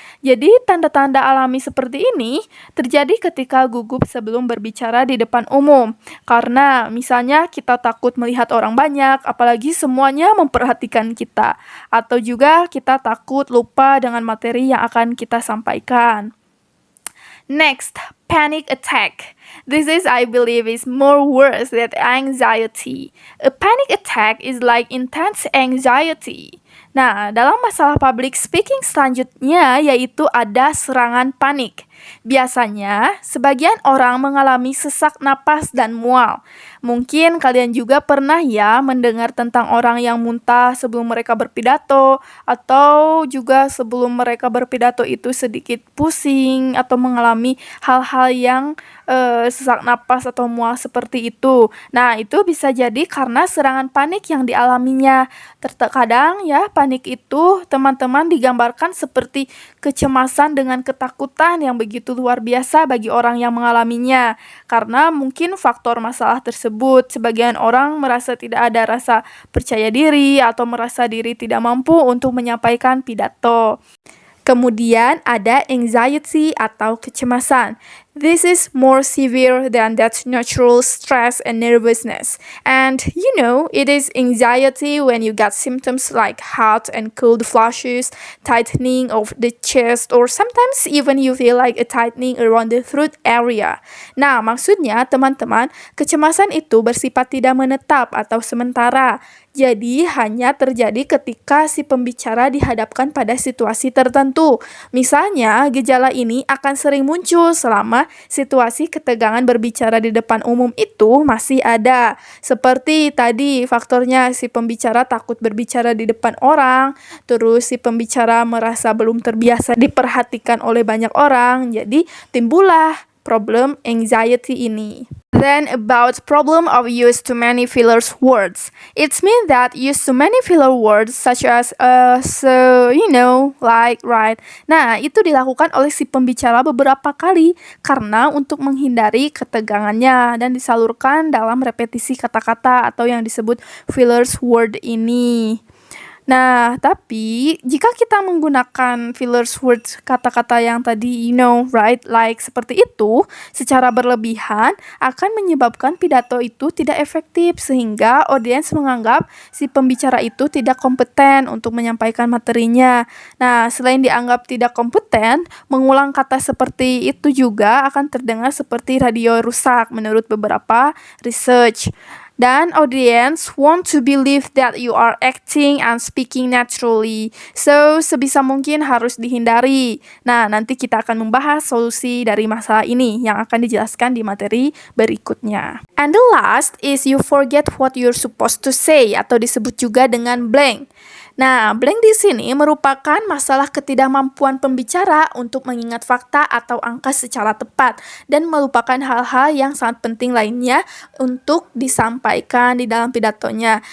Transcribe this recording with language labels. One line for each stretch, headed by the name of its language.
Indonesian: Jadi, tanda-tanda alami seperti ini terjadi ketika gugup sebelum berbicara di depan umum. Karena misalnya kita takut melihat orang banyak, apalagi semuanya memperhatikan kita. Atau juga kita takut lupa dengan materi yang akan kita sampaikan.
English: Next, panic attack. This is, I believe, is more worse than anxiety. A panic attack is like intense anxiety.
Indonesian: Nah, dalam masalah public speaking selanjutnya yaitu ada serangan panik. Biasanya, sebagian orang mengalami sesak napas dan mual. Mungkin kalian juga pernah ya mendengar tentang orang yang muntah sebelum mereka berpidato, atau juga sebelum mereka berpidato itu sedikit pusing atau mengalami hal-hal yang sesak napas atau mual seperti itu. Nah, itu bisa jadi karena serangan panik yang dialaminya. Terkadang ya, panik itu teman-teman digambarkan seperti kecemasan dengan ketakutan yang begitu luar biasa bagi orang yang mengalaminya. Karena mungkin faktor masalah tersebut, sebagian orang merasa tidak ada rasa percaya diri atau merasa diri tidak mampu untuk menyampaikan pidato. Kemudian ada anxiety atau kecemasan.
English: This is more severe than that natural stress and nervousness. And you know, it is anxiety when you get symptoms like hot and cold flushes, tightening of the chest, or sometimes even you feel like a tightening around the throat area.
Indonesian: Nah, maksudnya teman-teman, kecemasan itu bersifat tidak menetap atau sementara. Jadi, hanya terjadi ketika si pembicara dihadapkan pada situasi tertentu. Misalnya, gejala ini akan sering muncul selama situasi ketegangan berbicara di depan umum itu masih ada. Seperti tadi, faktornya si pembicara takut berbicara di depan orang, terus si pembicara merasa belum terbiasa diperhatikan oleh banyak orang, jadi timbullah problem anxiety ini.
English: Then about problem of use too many fillers words. It means that use too many filler words such as so, you know, like, right.
Indonesian: Nah, itu dilakukan oleh si pembicara beberapa kali karena untuk menghindari ketegangannya dan disalurkan dalam repetisi kata-kata atau yang disebut fillers word ini. Nah, tapi jika kita menggunakan fillers words kata-kata yang tadi,
English: you know, right, like
Indonesian: seperti itu, secara berlebihan akan menyebabkan pidato itu tidak efektif sehingga audiens menganggap si pembicara itu tidak kompeten untuk menyampaikan materinya. Nah, selain dianggap tidak kompeten, mengulang kata seperti itu juga akan terdengar seperti radio rusak menurut beberapa research. Dan
English: audience want to believe that you are acting and speaking naturally. So,
Indonesian: sebisa mungkin harus dihindari. Nah, nanti kita akan membahas solusi dari masalah ini yang akan dijelaskan di materi berikutnya.
English: And the last is you forget what you're supposed to say
Indonesian: atau disebut juga dengan
English: blank.
Indonesian: Nah, blank di sini merupakan masalah ketidakmampuan pembicara untuk mengingat fakta atau angka secara tepat dan melupakan hal-hal yang sangat penting lainnya untuk disampaikan di dalam pidatonya.